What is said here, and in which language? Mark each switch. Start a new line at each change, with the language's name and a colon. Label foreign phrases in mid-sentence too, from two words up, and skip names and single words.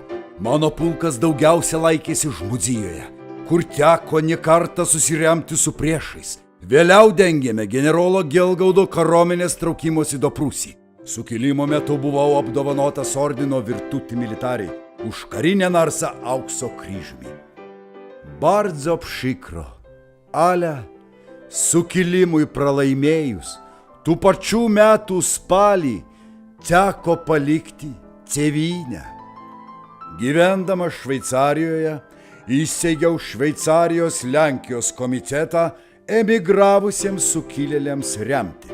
Lithuanian: Mano pulkas daugiausia laikėsi Žmudijoje, kur teko ne kartą susiremti su priešais. Vėliau dengėme generolo Gelgaudo kariuomenės traukimosi do Prūsį. Sukilimo metu buvau apdovanotas ordino Virtuti Militari už karinę narsą aukso kryžiumi.
Polish: Bardzo przykro,
Lithuanian: ale sukilimui pralaimėjus, tų pačių metų spalį teko palikti tėvynę. Gyvendamas Šveicarijoje, įsteigiau Šveicarijos Lenkijos komitetą emigravusiems sukilėliams remti.